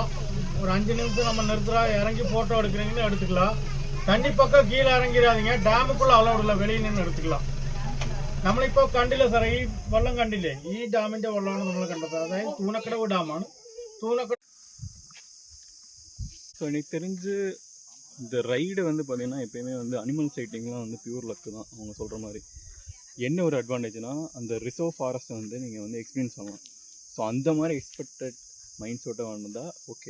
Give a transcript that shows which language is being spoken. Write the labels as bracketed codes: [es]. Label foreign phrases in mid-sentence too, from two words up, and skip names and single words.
[ta] ஒரு 5 நிமிஷம் நம்ம நிறுத்துறோம், இறங்கி ஃபோட்டோ எடுக்கிறீங்கன்னு எடுத்துக்கலாம். தண்ணி பக்கம் கீழே இறங்கிடாதீங்க, டேமுக்குள்ளே அலோடு இல்லை, வெளியே நின்று எடுத்துக்கலாம். [ml] നമ്മളിപ്പോൾ കണ്ടില്ലേ സാറേ, ഈ വെള്ളം കണ്ടില്ലേ? ഈ ഡാമിന്റെ വെള്ളമാണ് നമ്മൾ കണ്ടത്. അതായത് തൂണക്കടവ് ഡാമാണ്. തൂണക്കടവ്. [ta] ஸோ எனக்கு தெரிஞ்சு இந்த ரைடு வந்து பார்த்தீங்கன்னா எப்பயுமே வந்து [en] animal sightingலாம் [ta] வந்து [en] pure luckு [ta] தான் அவங்க சொல்கிற மாதிரி. என்ன ஒரு அட்வான்டேஜ்னா அந்த [en] reserve forestடை [ta] வந்து நீங்கள் வந்து எக்ஸ்பீரியன்ஸ் பண்ணலாம். ஸோ அந்த மாதிரி [en] expected mind setடை [ta] வந்தால் ஓகே.